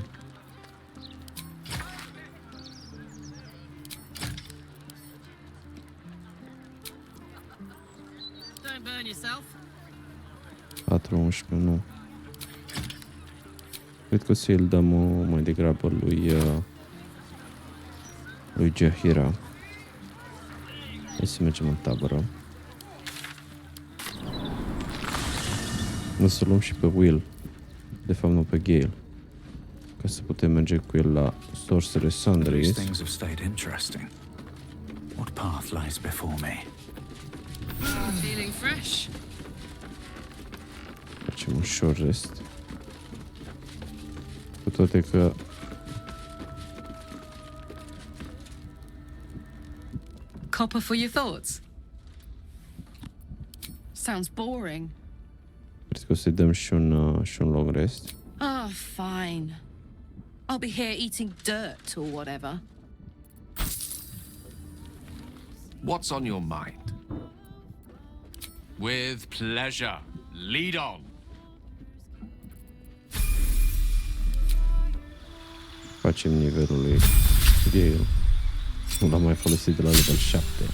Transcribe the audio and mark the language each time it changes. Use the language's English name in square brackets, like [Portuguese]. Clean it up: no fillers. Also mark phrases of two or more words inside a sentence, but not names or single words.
[English] Don't burn yourself. 4-11, [Romanian] nu. Cred că o să îl dăm mai degrabă lui Jaheira. Hai să mergem în tabără. O să luăm și pe Wyll. De fapt, nu pe Gale. Ca să putem merge cu el la Sorcerer Sundries. [English] Things have stayed interesting. What path lies before me? Feeling fresh. [Romanian] Facem un [English] short rest. [Romanian] Cu toate că [English] Copper for your thoughts? Sounds boring. [Romanian] cred că o să-i dăm și un [English] long rest. Oh, fine. I'll be here eating dirt or whatever. What's on your mind? With pleasure. Lead on. [Romanian] Facem nivelul lui Gale. Nu l-am mai folosit de la level 7.